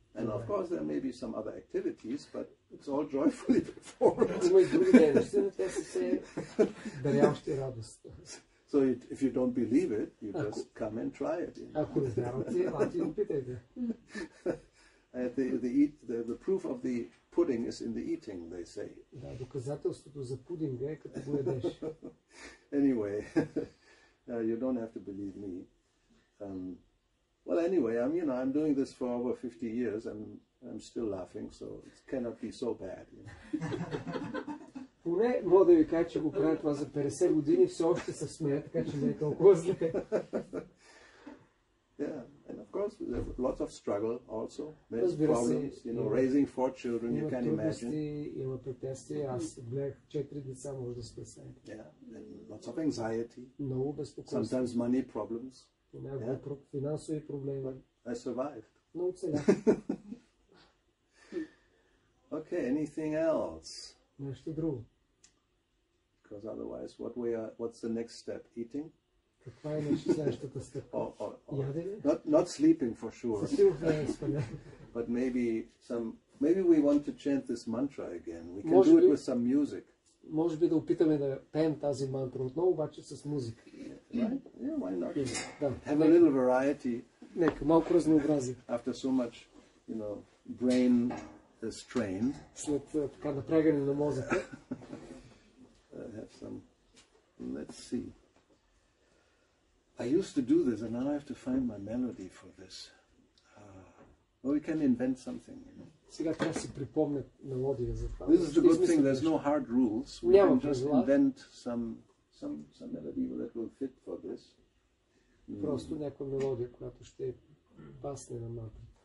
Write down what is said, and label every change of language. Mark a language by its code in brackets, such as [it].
[en] And of course there may be some other activities, but it's all joyfully performed. [bg] Има и други дейности, но те са все даряващи радост. [en] So if you don't believe it, you just come and try it. [bg] Ако не вярвате, елате и опитайте. [en] The proof of the pudding is in the eating, they say. [bg] Да, доказателството за пудинга е като го ядеш. [en] Anyway, you don't have to believe me. Well, anyway, I'm doing this for over 50 years and I'm still laughing, so it cannot be so bad. [bg] Поне мога да ви кажа, че го правя това за 50 години, все още се смея, така че не е толкова зле. [en] Yeah, and of course there's lots of struggle also. There's problems, raising 4 children, you can imagine. [bg] Има препятствия, аз гледах 4 деца, може да се представите. [en] Yeah, and lots of anxiety. [bg] Много безпокойство. [en] Sometimes money problems. [bg] Понякога финансови проблеми. [en] I survived. [bg] Но оцелях. [en] Okay, anything else? [bg] Нещо друго. [en] Because otherwise, what's the next step? Eating? [bg] Каква е следващата стъпка? Ядене? [en] Not sleeping for sure. [bg] Със сигурност не е спане. [en] But maybe we want to chant this mantra again. We can do it with some music. [bg] Може би да опитаме да пеем тази мантра отново, обаче с музика. [en] Right? Yeah, why not? [bg] Да. [en] Have a little variety. [bg] Нека, малко разнообразие. [en] After so much, brain strain. [bg] След така напрягане на мозъка. [en] Have some. Let's see. I used to do this, and now I have to find my melody for this. Or we can invent something. [bg] Сега трябва да си припомня мелодия за това. [en] This is the good thing. There's no hard rules. We [bg] Няма [en] can just [bg] правила. [en] invent some melody that will fit for this. [bg] Просто някаква мелодия, която ще пасне на мантрата.